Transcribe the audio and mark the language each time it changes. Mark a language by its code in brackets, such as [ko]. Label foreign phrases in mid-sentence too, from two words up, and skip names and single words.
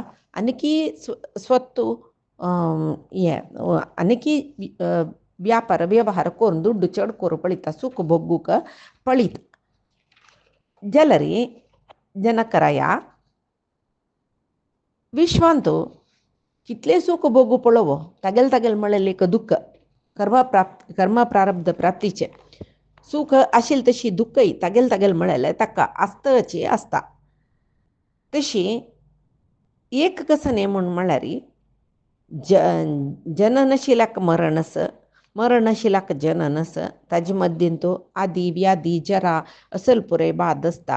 [kok] आनीकी स्वतू हे आनीकी व्यापार व्यवहार करून दुड्ड चड करूं पळयता सूख भोगूक पळयता. जाल्यार जनकराया विश्वांत कितले सूख भोगू पळोवो तागेले म्हणलेले एक दुःख कर्म प्रारब्ध प्राप्तीचे सूख आशिल्ली तशी दुःखय तागेले म्हणलेले ताका आसतची आसता. तशी एक कसं न्ही म्हूण म्हळ्यार जननशिलाक मरणस मरणशिलाक जननस ताजे मध्येन तो आदी व्याधी जरा असल पुरे बाद आसता.